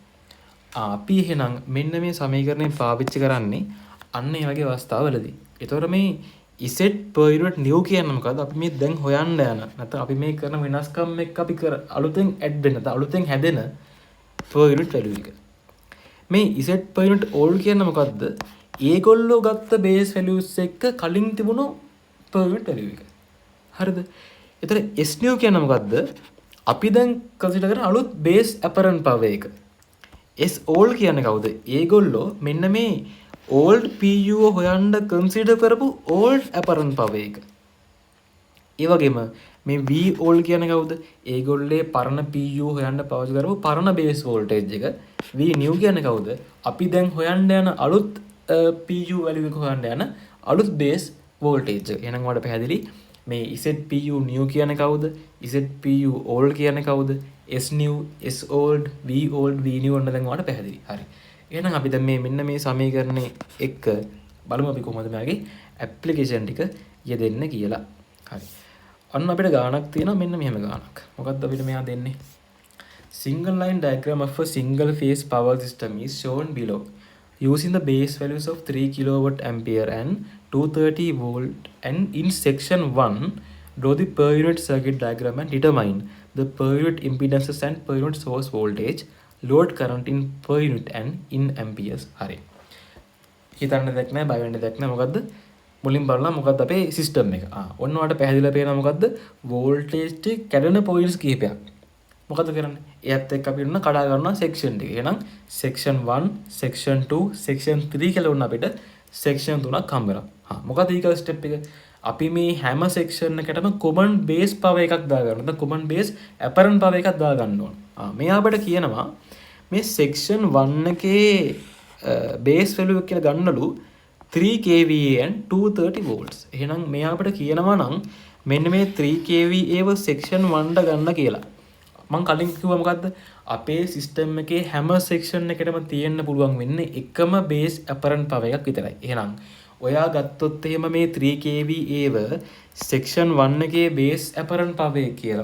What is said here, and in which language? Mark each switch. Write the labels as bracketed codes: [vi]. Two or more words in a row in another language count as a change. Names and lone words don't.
[si] අපි එහෙනම් මෙන්න මේ සමීකරණය පාවිච්චි කරන්නේ අන්න ඒ වගේ අවස්ථාවලදී. ඒතකොට මේ [en] Z per unit new [si] කියන්නේ මොකද්ද? අපි මේ දැන් හොයන්න යන නැත්නම් අපි මේ කරන වෙනස්කම් එක්ක අපි අලුතෙන් ඇඩ් වෙන නැත්නම් අලුතෙන් හැදෙන [en] per unit value [si] එක. මේ [en] Z per unit old [si] කියන්නේ මොකද්ද? ඒගොල්ලෝ ගත්ත [en] base values [si] එක්ක කලින් තිබුණු [en] per unit value [si] එක. හරිද? ඒතර [en] S new [si] කියන්නේ මොකද්ද? අපි දැන් කන්සිඩර් කරන අලුත් [en] base apparent power [si] එක. [en] S old [si] කියන්නේ කවුද? ඒගොල්ලෝ මෙන්න මේ [en] old PU [si] හොයන්න කන්සිඩර් කරපු [en] old apparent power [si] එක. ඒ වගේම මේ [en] V old [si] කියන්නේ කවුද? ඒගොල්ලේ පරණ PU හොයන්න පාවිච්චි කරපු පරණ [en] base voltage [si] එක. [en] V new [si] කියන්නේ කවුද? අපි දැන් හොයන්න යන අලුත් [en] PU value [si] එක හොයන්න යන අලුත් [en] base voltage [si] එක. එහෙනම් ඔයාලට පැහැදිලි මේ [en] ZPU new [si] කියන්නේ කවුද? [en] ZPU old [si] කියන්නේ කවුද? [en] S new, S old, V old, V new [si] ඔන්න දැන් ඔයාලට පැහැදිලි. හරි. එහෙනම් අපි දැන් මෙන්න මේ සමීකරණේ එක්ක බලමු අපි කොහොමද මේගේ ඇප්ලිකේෂන් ටික යෙදෙන්න කියලා. හරි. අන්න අපිට ගානක් තියෙනවා මෙන්න මෙහෙම ගානක්. මොකක්ද අපිට මෙයා දෙන්නේ? [en] Single line diagram of a single phase power system is shown below. Using the base values of 3 kilowatt ampere and 230 volt and in section 1 draw the per unit circuit diagram and determine the per unit impedances and per unit source voltage, load current in per unit and in amperes. [si] හරි. හිතන්න දෙයක් නැහැ, බය වෙන්න දෙයක් නැහැ. මොකද්ද? මුලින් බලලා මොකද්ද අපේ සිස්ටම් එක. ඔන්න ඔයාලට පැහැදිලිලා පේනවා මොකද්ද? වෝල්ටේජ් ටික කැඩෙන පොයින්ට්ස් කිහිපයක්. මොකද කරන්නේ? එයත් එක්ක අපි උන්න කඩා ගන්නවා සෙක්ෂන් ටික. එහෙනම් සෙක්ෂන් 1, සෙක්ෂන් 2, සෙක්ෂන් 3 කියලා උන්න අපිට සෙක්ෂන් 3ක් හම්බ වෙනවා. මොකද ඊගොල්ලෝ ස්ටෙප් එක අපි මේ හැම සෙක්ෂන් එකකටම [en] common base power [si] එකක් දාගන්න. නැත්නම් [en] common base apparent power [si] එකක් දාගන්න ඕන. මේ අපිට කියනවා මේ [en] section 1 [si] එකේ [en] base value [si] එක කියලා ගන්නලු [en] 3 kVA and 230 volts. [si] එහෙනම් මේ අපිට කියනවා නම් මෙන්න මේ 3kVA සෙක්ෂන් 1ට ගන්න කියලා. මං කලින් කිව්වා මොකද්ද? අපේ සිස්ටම් එකේ හැම සෙක්ෂන් එකකටම තියෙන්න පුළුවන් වෙන්නේ එකම [en] base apparent power [si] එකක් විතරයි. එහෙනම් ඔයා ගත්තොත් එහෙම මේ 3kVA සෙක්ෂන් 1 එකේ [en] base apparent power [si] එක කියලා.